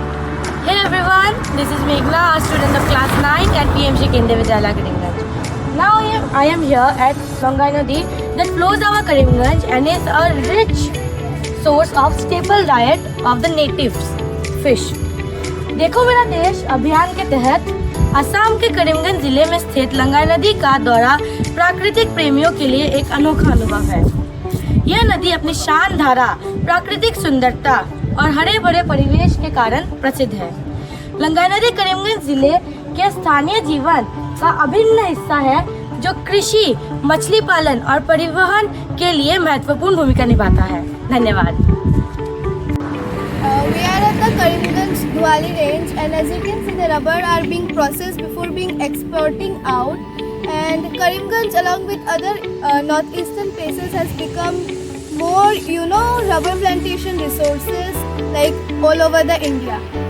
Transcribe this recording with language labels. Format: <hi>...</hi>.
<en>Hey everyone, this is Meghna, a student of class 9 at PMC Kendriya Vidyalaya Karimganj. Now I am here at Longai Nadi that flows over Karimganj and is a rich source of staple diet of the natives, fish.</en> <hi>देखो मेरा देश अभियान के तहत असम के करीमगंज जिले में स्थित लंगाई नदी का दौरा प्राकृतिक प्रेमियों के लिए एक अनोखा अनुभव है। यह नदी अपनी शान धारा, प्राकृतिक सुंदरता और हरे भरे परिवेश के कारण प्रसिद्ध है। लंगाई नदी करीमगंज जिले के स्थानीय जीवन का अभिन्न हिस्सा है, जो कृषि, मछली पालन और परिवहन के लिए महत्वपूर्ण भूमिका निभाता है। धन्यवाद।</hi> <en>We are at the Karimganj Duali range, and as you can see, the rubber are being processed before being exporting out. And Karimganj, along with other northeastern places, has become more, rubber plantation resources like all over the India.</en>